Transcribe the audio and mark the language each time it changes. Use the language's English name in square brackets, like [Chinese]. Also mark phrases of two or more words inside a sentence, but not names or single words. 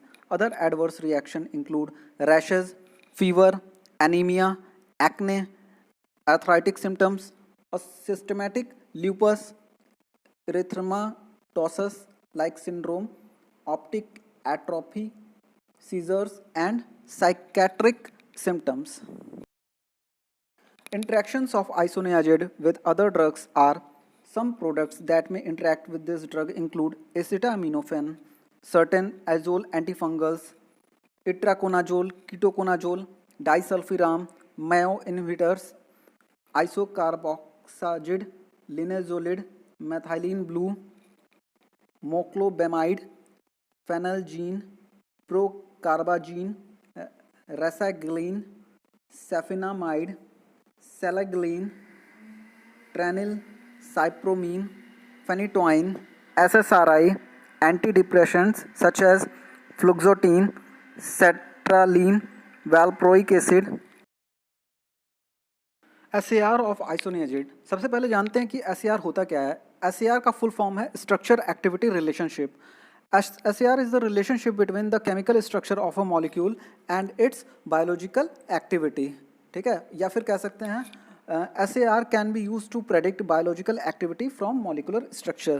[English] Other adverse reactions include rashes, fever, anemia, acne, arthritic symptoms, a systematic lupus erythematosus like syndrome, optic atrophy, seizures, and psychiatric symptoms. Interactions of isoniazid with other drugs are: some products that may interact with this drug include acetaminophen, certain azole antifungals, itraconazole, ketoconazole, disulfiram, MAO inhibitors, isocarboxagid, linezolid, methylene blue, moclobemide, phenelgene, procarbazine, rasagiline, safinamide, selagline, tranil, cypromine, phenytoin, SSRI, antidepressants such as fluoxetine, sertraline, valproic acid. SAR of isoniazid. [Hindi] सबसे पहले जानते हैं कि SAR होता क्या है। SAR का [English] full form [Hindi] है [English] structure activity relationship. SAR is the relationship between the chemical structure of a molecule and its biological activity. [Hindi] ठीक है, या फिर कह सकते हैं [English] SAR can be used to predict biological activity from molecular structure.